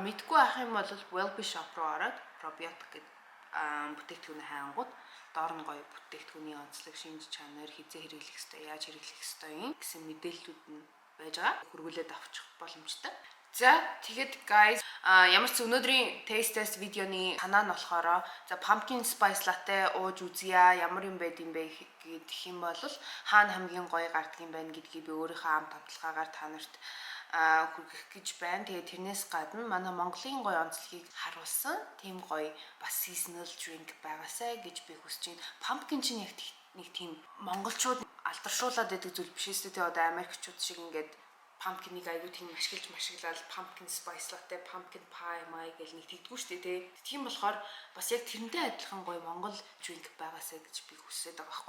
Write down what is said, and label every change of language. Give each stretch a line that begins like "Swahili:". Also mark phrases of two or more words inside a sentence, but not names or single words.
Mongolian: Мэдгүй ах юм бол Wellbe shop руу ороод probiotic гэдэг бүтээгдэхүүнээ хайнгууд доор нь гоё бүтээгдэхүүний онцлог, шинж чанар, хизээ хэрэглэх ёстой, яаж хэрэглэх ёстой юм гэсэн мэдээллүүд нь байж байгаа. Хөргүүлээд авчих боломжтой. За тэгэхэд guys ямар ч өнөөдрийн
English: taste test
Mongolian: видеоны санаа нь болохоор за
English: pumpkin spice latte
Mongolian: ууж үзье ямар юм байд юм бэ гэх юм бол хаана хамгийн гоё гардаг юм байна гэдгийг би өөрийнхөө ам татлагаагаар та нарт хүргэх гэж байна. Тэгээ тэрнээс гадна манай Монголын гоё онцлогийг харуулсан тийм гоё бас
English: seasonal drink
Mongolian: байгаасай гэж би хүсэж байна. Pumpkin чинь яг нэг тийм монголчууд алдаршуулад байдаг зүйл биш ээ. Тэгээ одоо Америкчууд шиг ингээд pumpkin-ыг аюу тийм ашиглаад
English: pumpkin spice latte, pumpkin pie
Mongolian: май гэл нэг тэгдэггүй шүү дээ. Тийм болохоор бас яг тэрнтэй адилхан гоё монгол drink байгаасай гэж би хүсэж байгаа байхгүй.